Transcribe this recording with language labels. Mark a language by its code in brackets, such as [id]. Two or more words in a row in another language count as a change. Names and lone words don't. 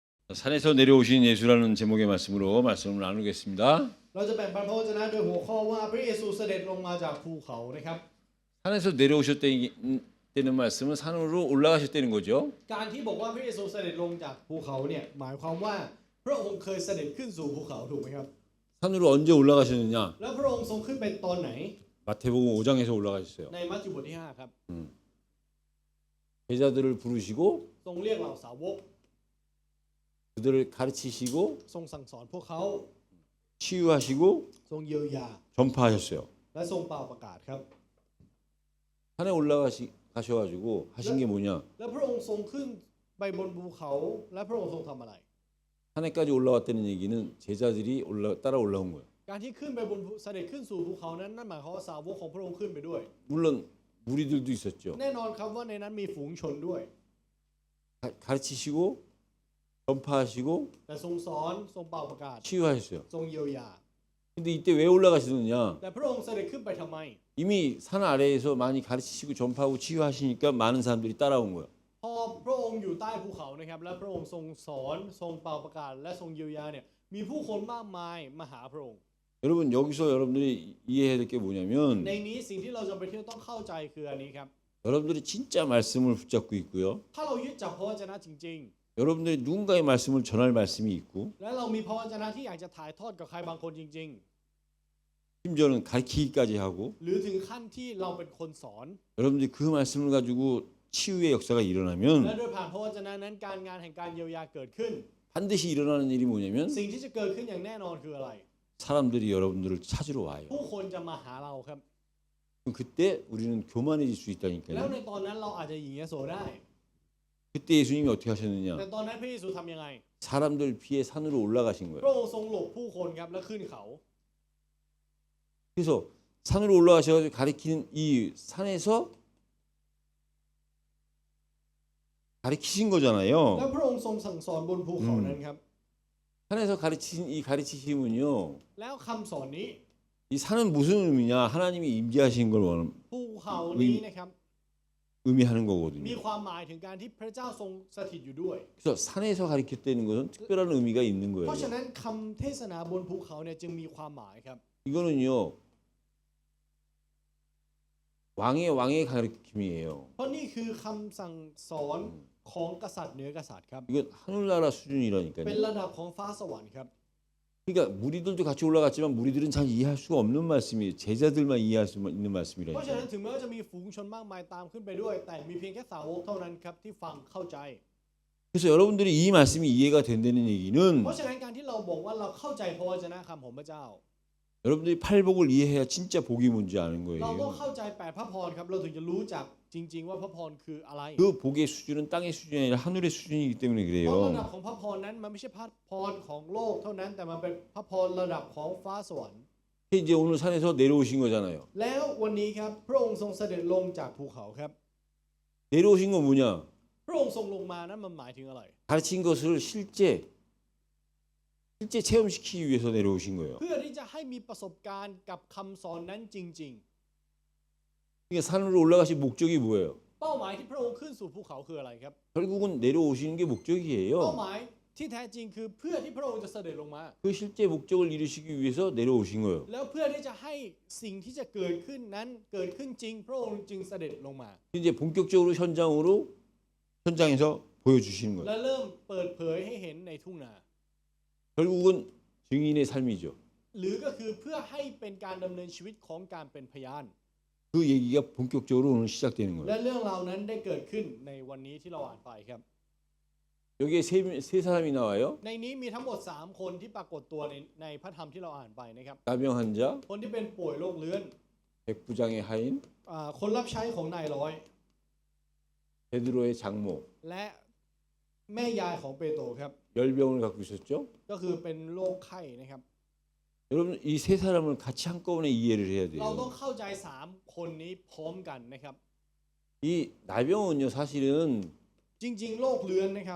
[ko] 산에서 내려오신 예수라는 제목의 말씀으로 말씀을 나누겠습니다. [th] เราจะแบ่งปันพระวจนะโดยหัวข้อว่าพระเยซูเสด็จลงมาจากภูเขานะครับ [ko] 산에서 내려오셨다는 말씀은 산으로 올라가셨다는 거죠. [th] การที่บอกว่าพระเยซูเสด็จลงจากภูเขาเนี่ยหมายความว่าพระองค์เคยเสด็จขึ้นสู่ภูเขาถูกไหมครับ [ko] 산으로 언제 올라가셨느냐? [th] แล้วพระองค์ทรงขึ้นไปตอนไหน [ko] 마태복음 5장에서 올라가셨어요. [th] ในมัทธิวบทที่5ครับ [ko] 제자들을 부르시고 [th] ทรงเรียกเหล่าสาวก [ko] 그들을 가르치시고 [th] ทรงสั่งสอนพวกเขา [ko] 치유하시고 [th] ทรงเยียวยา [ko] 전파하셨어요. [th] และทรงเป่าประกาศครับ [ko] 산에 올라가셔가지고 하신 게 뭐냐? [th] แล้วพระองค์ทรงขึ้นไปบนภูเขาและพระองค์ทรงทำอะไร [ko] 산에까지 올라왔다는 얘기는 제자들이 따라 올라온 거예요. [th] การที่ขึ้นไปบนเสด็จขึ้นสู่ภูเขานั้นนั่นหมายความว่าสาวกของพระองค์ขึ้นไปด้วย [ko] 물론 무리들도 있었죠. [th] แน่นอนครับว่าในนั้นมีฝูงชนด้วย [ko] 가르치시고 전파하시고 [th] แต่ทรงสอนทรงเป่าประกาศ [ko] 치유하셨어요. [th] ทรงเยียวยา [ko] 근데 이때 왜 올라가시느냐? [th] แต่พระองค์เสด็จขึ้นไปทำไม [ko] 이미 산 아래에서 많이 가르치시고 전파하고 치유하시니까 많은 사람들이 따라온 거예요. [th] พอพระองค์อยู่ใต้ภูเขานะครับและพระองค์ทรงสอนทรงเป่าประกาศและทรงเยียวยาเนี่ยมีผู้คนมากมายมาหาพระองค์ [ko] 여러분 여기서 여러분들이 이해해야 될 게 뭐냐면 [th] ในนี้สิ่งที่เราจำเป็นที่ต้องเข้าใจคืออันนี้ครับ [ko] 여러분들이 진짜 말씀을 붙잡고 있고요. [th] ถ้าเรายึดจับพระวจนะจริง [ko] 여러분들이 누군가의 말씀을 전할 말씀이 있고 [th] ๆ และเรามีพระวจนะที่อยากจะถ่ายทอดกับใครบางคนจริง [ko] 심지어는 가르치기까지 하고 [th] ๆ หรือถึงขั้นที่เราเป็นคนสอน [ko] 여러분들이 그 말씀을 가지고 치유의 역사가 [th] และ [ko] 일어나면 [th] โดยผ่านพระวจนะนั้นการงานแห่งการเยียวยาเกิดขึ้น [ko] 반드시 일어나는 일이 뭐냐면 [th] สิ่งที่จะเกิดขึ้นอย่างแน่นอนคืออะไร [ko] 사람들이 여러분들을 찾으러 와요. [th] ผู้คนจะมาหาเราครับ [ko] 그럼 그때 우리는 교만해질 수 [th] แล้ว [ko] 있다니까요. [th] ในตอนนั้นเราอาจจะหยิ่งยโสได้ [ko] 그때 예수님이 어떻게 [th] แต่ [ko] 하셨느냐? [th] ตอนนั้นพระเยซูทำยังไง [ko] 사람들 피해 산으로 올라가신 พ 거예요. [th] ระองค์ทรงหลบผู้คนครับและขึ้นเขา [ko] 그래서 산으로 올라가셔가지고 가리키는 이 산에서 가리키신 [th] และ [ko] 거잖아요. [th] พระองค์ทรงสั่งสอนบนภูเขานั้นครับ [ko] 산에서 가르친 이 가르치심은요. [th] แล้วคำสอนนี้ [ko] 이 산은 무슨 의미냐? 하나님이 임재하신 걸 [th] ภูเขานี้นะครับ [ko] 의미하는 [th] มี [ko] 거거든요. [th] ความหมายถึงการที่พระเจ้าทรงสถิตอยู่ด้วย [ko] 그래서 산에서 가르쳤다는 것은 특별한 의미가 있는 เพ 거예요. [th] ราะฉะนั้นคำเทศนาบนภูเขาเนี่ยจึงมีความหมายครับ [ko] 이거는요. 왕의 가르침이에요. [th] เพราะนี่คือคำสั่งสอนของกษัตริย์เหนือกษัตริย์ครับ [ko] 이건 하늘나라 [th] เป็น [ko] 수준이라니까요. [th] ระดับของฟ้าสวรรค์ครับ [ko] 그러니까 무리들도 같이 올라갔지만 무리들은 잘 이해할 수가 없는 말씀이에요. 제자들만 이해할 수 있는 [th] เพราะฉะนั้น [ko] 말씀이라니까요. [th] ถึงแม้ว่าจะมีฝูงชนมากมายตามขึ้นไปด้วย แต่มีเพียงแค่สาวกเท่านั้นครับที่ฟังเข้าใจ [ko] 그래서 여러분들이 이 말씀이 이해가 된다는 얘기는 [th] เพราะฉะนั้นการที่เราบอกว่าเราเข้าใจพระวจนะคำของพระเจ้า [ko] 여러분들이 팔복을 이해해야 진짜 복이 뭔지 아는 [th] เราต้อง [ko] 거예요. [th] เข้าใจ8พระพรครับเราถึงจะรู้จักจริง ๆ ว่าพระพรคืออะไร [ko] 그 복의 수준은 땅의 수준이 아니라 하늘의 수준이기 때문에 [th] เพราะระดับ [ko] 그래요. [th] ของพระพรนั้นมันไม่ใช่พระพรของโลกเท่านั้นแต่มันเป็นพระพรระดับของฟ้าสวรรค์ [ko] 이제 오늘 산에서 내려오신 거잖아요. [th] แล้ววันนี้ครับพระองค์ทรงเสด็จลงจากภูเขาครับ [ko] 내려오신 건 뭐냐? [th] พระองค์ทรงลงมานั้นมันหมายถึงอะไร [ko] 가르친 것을 실제 체험시키기 위해서 내려오신 거예요. [th] เพื่อที่จะให้มีประสบการณ์กับคำสอนนั้นจริง [ko] 그러니까 산으로 올라가신 목적이 뭐예요? [th] ๆ เป้าหมายที่พระองค์ขึ้นสู่ภูเขาคืออะไรครับ [ko] 결국은 내려오시는 게 [th] เป้า [ko] 목적이에요. [th] หมายที่แท้จริงคือเพื่อที่พระองค์จะเสด็จลงมา [ko] 그 실제 목적을 이루시기 위해서 내려오신 거예요. [th] แล้วเพื่อที่จะให้สิ่งที่จะเกิดขึ้นนั้นเกิดขึ้นจริง พระองค์จึงเสด็จลงมา [ko] 이제 본격적으로 현장에서 보여주시는 [th] และ [ko] 거예요. [th] เริ่มเปิดเผยให้เห็นในทุ่งนา [ko] 결국은 증인의 삶이죠. [th] หรือก็คือเพื่อให้เป็นการดำเนินชีวิตของการเป็นพยาน [ko] 그 얘기가 본격적으로 오늘 시작되는 [th] และ [ko] 거예요. [th] เรื่องราวนั้นได้เกิดขึ้นในวันนี้ที่เราอ่านไปครับ [ko] 여기에 세 사람이 나와요. [th] ในนี้มีทั้งหมด3คนที่ปรากฏตัวในพระธรรมที่เราอ่านไปนะครับ [ko] 나병 환자, [th] คนที่เป็นป่วยโรคเรื้อน [ko] 백부장의 하인, [th] คนรับใช้ของนายร้อย [ko] 베드로의 장모, [th] และแม่ยายของเปโตรครับ [ko] 열병을 갖고 있었죠. [th] ก็คือเป็นโรคไข้นะครับ [ko] 여러분 이 세 사람을 같이 한꺼번에 이해를 해야 [th] เราต้อง [ko] 돼요. [th] เข้าใจ3คนนี้พร้อมกันนะครับ [ko] 이 나병은요 사실은 [th] จริงๆโรคเรื้อนนะครับ